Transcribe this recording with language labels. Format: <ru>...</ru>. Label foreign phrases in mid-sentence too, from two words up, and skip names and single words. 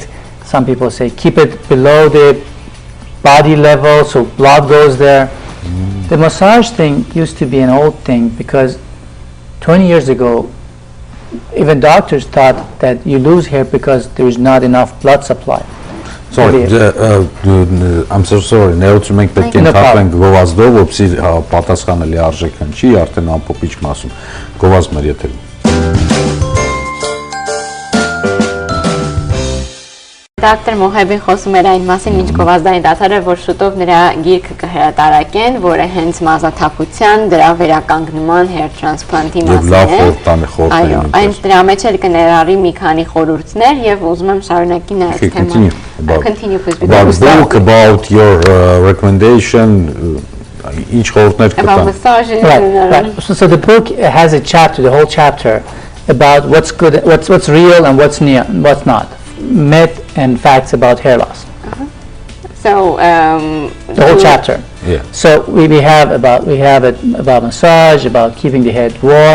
<en>Some people say keep it below the body level so blood goes there. The massage thing used to be an old thing because 20 years ago even doctors thought that you lose hair because there is not enough blood supply. Sorry, I'm so sorry.</en> <hy>Ներողություն մենք պետք է ընդհատենք գովազդով, որպեսզի պատասխանը լիարժեք հնչի, արդեն ամփոփիչ մասում։ Գովազդ մեր եթերում։ Դոկտոր Մոհեբին խոսում էր այն մասին, ինչ գովազդային դատարը, որ շուտով նրա գիրքը կհրատարակեն, որը հենց մազաթափության, դրա վերականգնման</hy> <en>hair transplant-</en> <hy>ի մասին է։ Այո, այն դրա մեջ էլ կներառի մի քանի խորհուրդներ եւ ուզում եմ շարունակի նայած թեման։</hy> <en>Continue please. Book about your recommendation.</en> <hy>Ինչ խորհուրդներ կտան։</hy> <en>About massages. Right. So the book has a chapter, the whole chapter about what's good, what's real and what's not. Myth and facts about hair loss. So the whole chapter. Yeah. So we have it about massage, about keeping the head warm.</en>